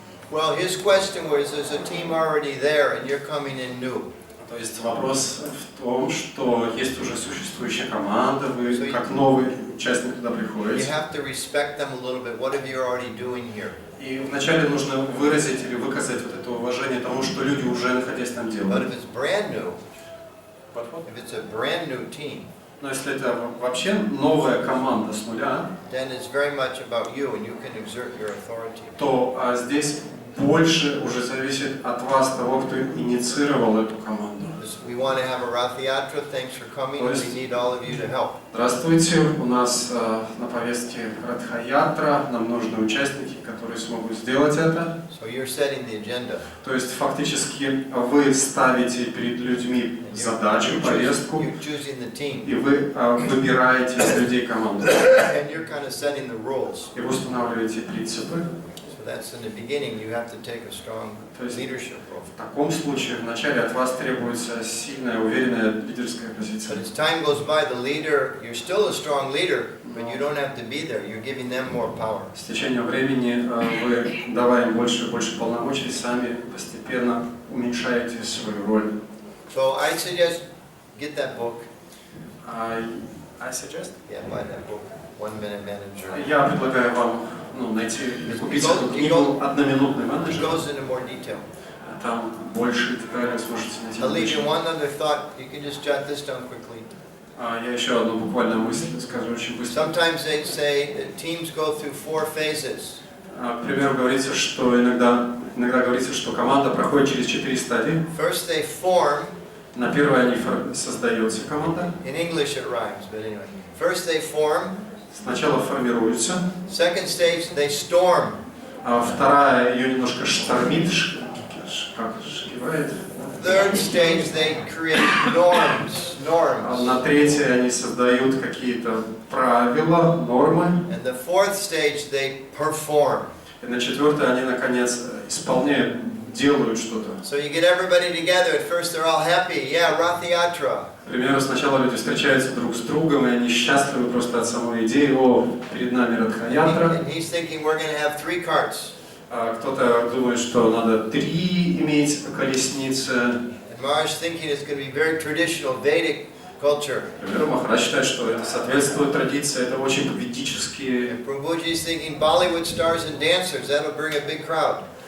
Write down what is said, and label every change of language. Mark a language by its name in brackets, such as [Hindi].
[English] Well, his question was, there's a team already there and you're coming in new. [Russian] То есть вопрос в том, что есть уже существующая команда, вы как новый участник туда [English] You [Russian] приходите. [English] have to respect them a little bit. What are you already doing here? [Russian] И вначале нужно выразить или выказать вот это уважение тому, что люди уже находясь там [English] But [Russian] делают. [English] if it's brand new, if it's a brand new team, [Russian] Но если это вообще новая команда с нуля, [English] then it's very much about you and you can exert your authority. [Russian] то здесь больше уже зависит от вас, того, кто инициировал эту команду. [English] We want to have a Rath Yatra. Thanks for coming. We need all of you to help. [Russian] Здравствуйте, у нас на повестке Радха-ятра, нам нужны участники, которые смогут сделать это. [English] So you're setting the agenda. [Russian] То есть фактически вы ставите перед людьми задачу, повестку, [English] You're choosing the team. [Russian] и вы выбираете из людей команду. [English] And you're kind of setting the rules. [Russian] И вы устанавливаете принципы. [English] So that's in the beginning. You have to take a strong leadership role. [Russian] В таком случае вначале от вас требуется сильная, уверенная лидерская позиция. [English] But as time goes by, the leader, you're still a strong leader, but you don't have to be there. You're giving them more power. [Russian] С течением времени вы, давая им больше и больше полномочий, сами постепенно уменьшаете свою роль. [English] So I suggest get that book. I suggest? Yeah, buy that book. 1 Minute Manager. [Russian] Я предлагаю вам найти, купить эту книгу «Одноминутный [English] It [Russian] менеджер». [English] goes into more detail. [Russian] Там больше деталей сможете найти. [English] I'll leave you one other thought. You can just jot this down quickly. [Russian] Я еще одну буквально мысль скажу очень быстро. [English] Sometimes they say that teams go through 4 phases. [Russian] К примеру, говорится, что иногда говорится, что команда проходит через 4 стадии. [English] First they form. [Russian] На первой создается команда. [English] In English it rhymes, but anyway. First they form. [Russian] Сначала формируются. [English] Second stage they storm. [Russian] Вторая ее немножко штормит, как шкивает. [English] Third stage they create norms. [Russian] На третьей они создают какие-то правила, нормы. [English] And the fourth stage they perform. [Russian] И на четвертой они наконец исполняют, делают что-то. [English] So you get everybody together. At first they're all happy. Yeah, Rath Yatra. [Russian] К примеру, сначала люди встречаются друг с другом, и они счастливы просто от самой идеи, перед нами Радха-ятра. [English] He's thinking we're going to have 3 carts. [Russian] Кто-то думает, что надо 3 иметь колесницы. [English] And Maharaj thinking it's going to be very traditional Vedic culture. [Russian] К примеру, Махарадж считает, что это соответствует традиции, это очень ведические. [English] Prabhuji is thinking Bollywood stars and dancers. That'll bring a big crowd.